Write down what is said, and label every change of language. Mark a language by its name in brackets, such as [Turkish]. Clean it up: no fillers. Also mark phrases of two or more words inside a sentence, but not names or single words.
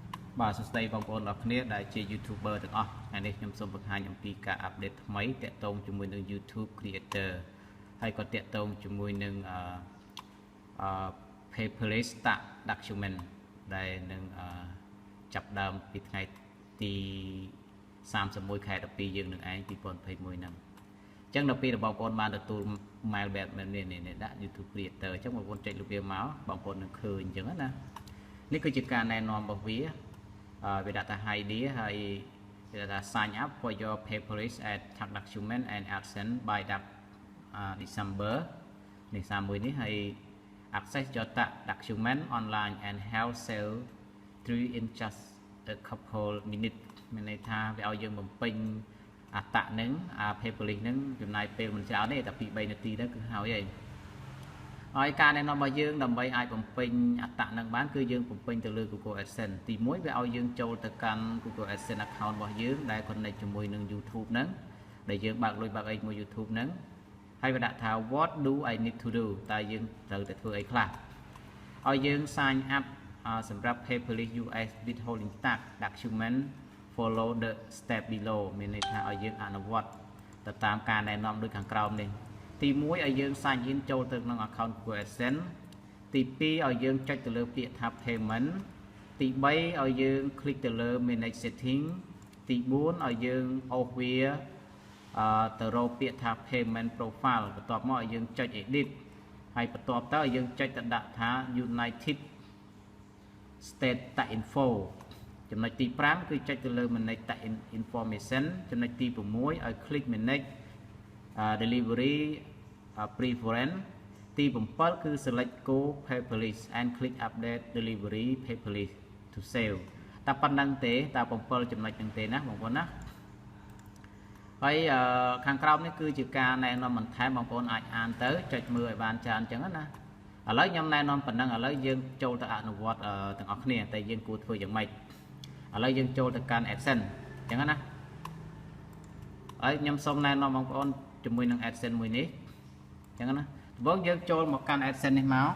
[Khmer] បាទសួស្តីបងប្អូនអរគ្នាដែលជា YouTuber ទាំងអស់ថ្ងៃនេះខ្ញុំសូមបង្ហាញអំពីការអាប់ដេតថ្មីទាក់ទងជាមួយនឹង YouTube Creator ហើយក៏ទាក់ទងជាមួយនឹង [English] paperless document [Khmer] ដែលនឹងចាប់ដើមពីថ្ងៃទី31ខែ12យើងនឹងឯង2021ហ្នឹងអញ្ចឹងដល់ពេលបងប្អូនបានទទួល mail បែបនេះដាក់ YouTube Creator អញ្ចឹងបងប្អូនចុចលើវាមកបងប្អូននឹង ឃើញអញ្ចឹងណានេះគឺជាការណែនាំរបស់វាវាដាក់ថា ID ហើយវាដាក់ថា [English] sign up for your paperless tax document and AdSense by December [Khmer] នេះ31នេះហើយ [English] access your tax document online and health sale through in just a couple minutes [Khmer] មានន័យថាវាឲ្យយើងបំពេញអាតាក់ហ្នឹង paperless ហ្នឹងចំណាយពេលមិនច្រើនទេតែ2 3នាទីទៅគឺហើយហើយការណែនាំរបស់យើងដើម្បីអាចបំពេញអត្តហ្នឹងបានគឺយើងបំពេញទៅលើ Google AdSense ទី1វាឲ្យយើងចូល ទៅកាន់ Google AdSense account របស់យើងដែល connect ជាមួយនឹង YouTube ហ្នឹងដែលយើងបើកលុយបើកអីមួយ YouTube ហ្នឹងហើយវាដាក់ថា [English] what do I need to do [Khmer] តើយើងត្រូវតែធ្វើអីខ្លះឲ្យយើង [English] sign up [Khmer] សម្រាប់ [English] paperless US withholding tax document follow the step below [Khmer] មានន័យថា ឲ្យយើងអនុវត្តទៅតាមការណែនាំដូចខាងក្រោមនេះទី1ឲ្យយើង [English] sign in [Khmer] ចូលទៅក្នុង account Google AdSense ទី2ឲ្យយើងចុចទៅលើពាក្យថា payment ទី3ឲ្យយើង click ទៅលើ [English] manage setting [Khmer] ទី4ឲ្យយើងអូសវាទៅរកពាក្យថា [English] payment profile [Khmer] បន្ទាប់មកឲ្យយើងចុច edit ហើយបន្ទាប់ទៅឲ្យយើងចុចទៅដាក់ថា United States Tax Info ចំណុចទី5គឺចុចទៅលើ [English] manage tax information [Khmer] ចំណុចទី6ឲ្យ [English] click manage delivery preference [Khmer] ទី7គឺ [English] select go paperless and click update delivery paperless to save [Khmer] តែប៉ុណ្្នឹងទេតែ7ចំណុចហ្នឹងទេណាបងប្អូនណាហើយខាងក្រោមនេះគឺជាការណែនាំបន្ថែមបងប្អូនអាចអានទៅចុចមើលឲ្យបានច្រើនអញ្ចឹងណាឥឡូវខ្ញុំណែនាំប៉ុណ្ណឹងឥឡូវយើងចូលទៅអនុវត្តទាំងអស់គ្នាតែយើងគួរធ្វើយ៉ាងម៉េចឥឡូវយើងចូលទៅកាន់ AdSense អញ្ចឹងណាហើយខ្ញុំសូមណែនាំបងប្អូនជាមួយនឹង AdSense មួយនេះអញ្ចឹងណាដំបូងយើងចូលមកកាន់ AdSense នេះមក